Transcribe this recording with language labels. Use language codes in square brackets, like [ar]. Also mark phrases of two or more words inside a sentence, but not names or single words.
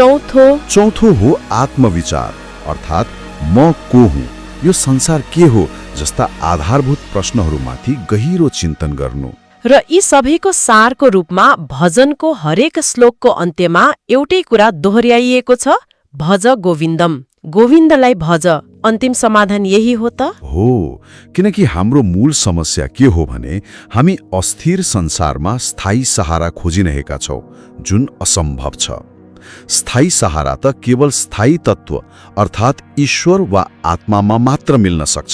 [ne] चौथो हो आत्मविचार, अर्थात् म को हुँ, यो संसार के हो जस्ता आधारभूत प्रश्नहरूमाथि गहिरो चिन्तन गर्नु। र यी सबैको सारको रूपमा भजनको हरेक श्लोकको अन्त्यमा एउटै कुरा दोहोर्याइएको छ, [sa] भज गोविन्दम, [ne] गोविन्दलाई भज। अन्तिम समाधान यही हो त? हो, किनकि हाम्रो मूल समस्या के हो भने हामी अस्थिर संसारमा स्थायी सहारा खोजिरहेका छौं, जुन असम्भव छ। स्थायी सहारा त केवल स्थायी तत्व अर्थात् ईश्वर वा आत्मामा मात्र मिल्न सक्छ।